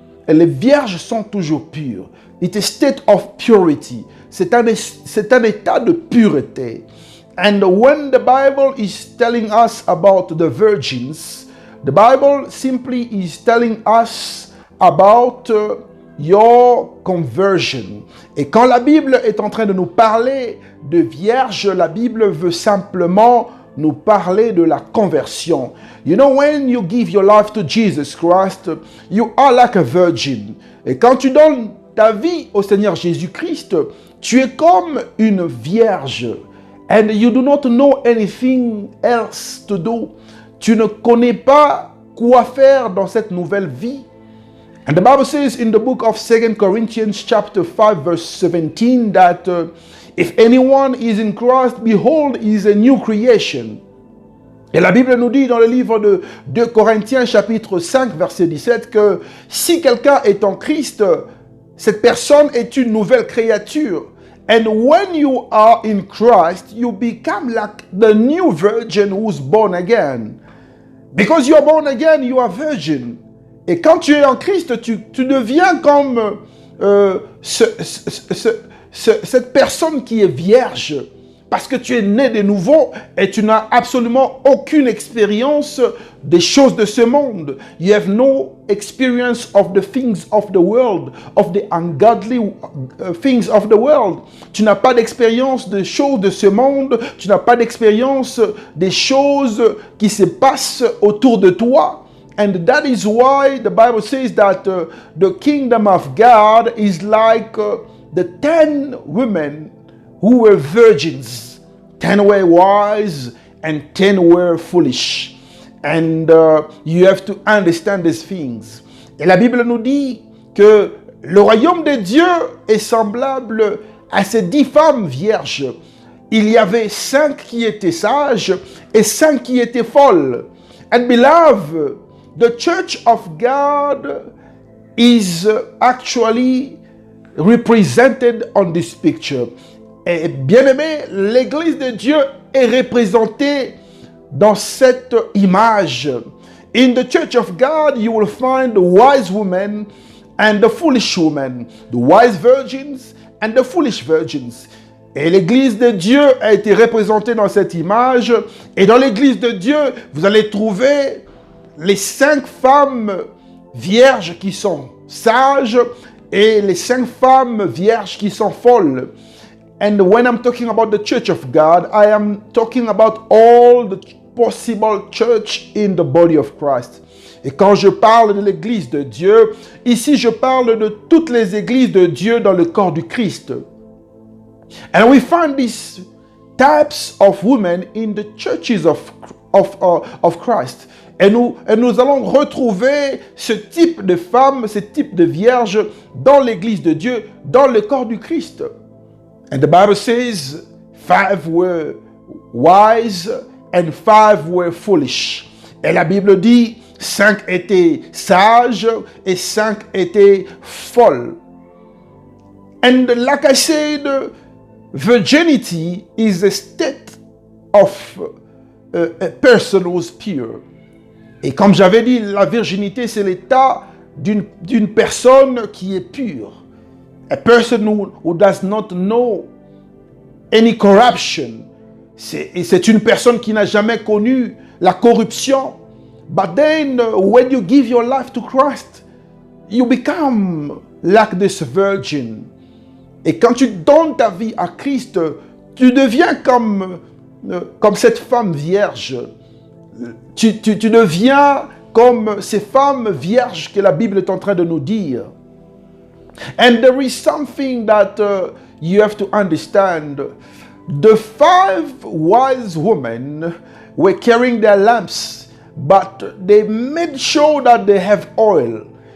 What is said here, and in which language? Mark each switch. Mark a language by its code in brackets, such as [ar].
[fr] Et les vierges sont toujours pures. [en] It's a state of purity. [fr] C'est un état de pureté. [en] And when the Bible is telling us about the virgins, the Bible simply is telling us about your conversion. [fr] Et quand la Bible est en train de nous parler de vierges, la Bible veut simplement nous parler de la conversion. [en] You know, when you give your life to Jesus Christ, you are like a virgin. [fr] Et quand tu donnes ta vie au Seigneur Jésus-Christ, tu es comme une vierge. [en] And you do not know anything else to do. [fr] Tu ne connais pas quoi faire dans cette nouvelle vie. [en] And the Bible says in the book of 2 Corinthians chapter 5 verse 17 that if anyone is in Christ, behold, he is a new creation. [fr] Et la Bible nous dit dans le livre de 2 Corinthiens chapitre 5 verset 17 que si quelqu'un est en Christ, cette personne est une nouvelle créature. [en] And when you are in Christ, you become like the new virgin who's born again. Because you are born again, you are virgin. [fr] Et quand tu es en Christ, tu deviens comme cette personne qui est vierge. Parce que tu es né de nouveau et tu n'as absolument aucune expérience des choses de ce monde. [en] You have no experience of the things of the world, of the ungodly things of the world. [fr] Tu n'as pas d'expérience des choses de ce monde. Tu n'as pas d'expérience des choses qui se passent autour de toi. [en] And that is why the Bible says that the kingdom of God is like the 10 women who were virgins. 10 were wise and 10 were foolish. And you have to understand these things. [fr] Et la Bible nous dit que le royaume de Dieu est semblable à ces 10 femmes vierges. Il y avait 5 qui étaient sages et 5 qui étaient folles. [en] And beloved, the church of God is actually represented on this picture. [fr] Et bien aimé, l'église de Dieu est représentée dans cette image. [en] In the church of God, you will find the wise women and the foolish women, the wise virgins and the foolish virgins. [fr] Et l'église de Dieu a été représentée dans cette image. Et dans l'église de Dieu, vous allez trouver les 5 femmes vierges qui sont sages et les 5 femmes vierges qui sont folles. [en] And when I'm talking about the church of God, I am talking about all the possible church in the body of Christ. [fr] Et quand je parle de l'église de Dieu, ici je parle de toutes les églises de Dieu dans le corps du Christ. [en] And we find these types of women in the churches of Christ. [fr] Et nous allons retrouver ce type de femmes, ce type de vierges dans l'église de Dieu, dans le corps du Christ. [en] And the Bible says 5 were wise and 5 were foolish. [fr] Et la Bible dit 5 étaient sages et 5 étaient folles. [en] And like I said, virginity is a state of a person who's pure. [fr] Et comme j'avais dit, la virginité, c'est l'état d'une personne qui est pure. [en] A person who does not know any corruption. [fr] C'est une personne qui n'a jamais connu la corruption. [en] But then, when you give your life to Christ, you become like this virgin. [fr] Et quand tu donnes ta vie à Christ, tu deviens comme cette femme vierge. Tu deviens comme ces femmes vierges que la Bible est en train de nous dire. [en] And there is something that you have to understand. The 5 wise women were carrying their lamps, but they made sure that they have oil.